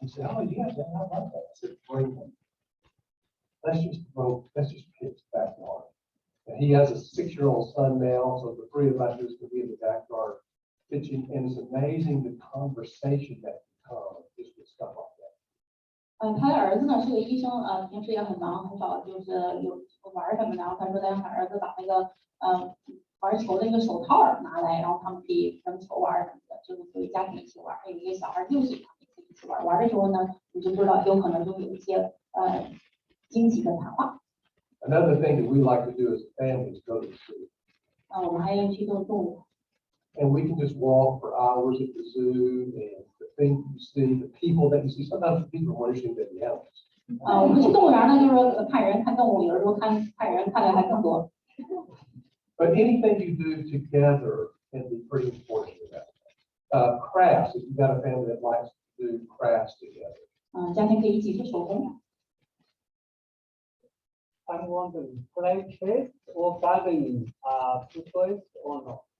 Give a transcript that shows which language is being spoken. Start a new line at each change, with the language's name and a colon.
English: He said, oh, yeah, Dad, I love that. I said, bring them. Let's just pitch backyard. And he has a 6-year-old son now, so the 3 of us just going to be in the backyard pitching, and it's amazing the conversation that comes just with stuff like that.
Chinese: 他的儿子呢是个医生，平时也很忙，很少就是有玩什么的。然后他说他让他儿子把那个玩球的那个手套拿来，然后他们可以扔球玩什么的，就是作为家庭一起玩。有一个小孩6岁，他们可以一起玩。玩的时候呢，你就不知道有可能就会有一些惊喜的谈话。
English: Another thing that we like to do as a family is go to the zoo.
Chinese: 我们还要去动物。
English: And we can just walk for hours at the zoo, and the things you see, the people that you see, sometimes the people are more interesting than the animals.
Chinese: 我们去动物园呢，就是说看人看动物，有的时候看人看的还更多。
English: But anything you do together can be pretty important to that. Crafts, if you've got a family that likes to do crafts together.
Chinese: 家庭可以一起做手工。
English: I'm wondering, play chess or gardening two choice or no?